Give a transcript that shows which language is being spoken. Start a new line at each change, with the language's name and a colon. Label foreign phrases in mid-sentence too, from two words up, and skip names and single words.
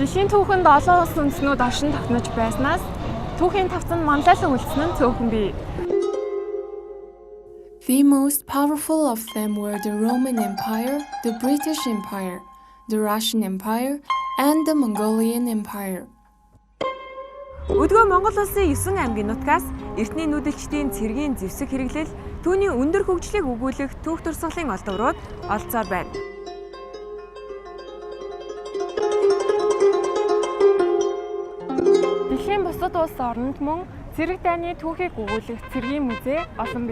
Mongolian: түүхэнд олон улс үндэстнүүд оршин тогтнож байснаас түүхийн тавцан манлайлан үлдсэн нь цөөхөн бий.
English: The most powerful of them were the Roman Empire, the British Empire, the Russian Empire, and the Mongolian Empire.
Mongolian: Өдгөө Монгол улсын 9 аймгийн нутгаас эртний нүүдэлчдийн цэргийн зэвсэг хэрэглэл түүний өндөр хөгжлийг өгүүлэх түүх турсгалын олдврууд олцоор байна. Дэлхийн бусад улс орнд мөн цэрэг дайны түүхийг өгүүлэх цэргийн музей олон бий.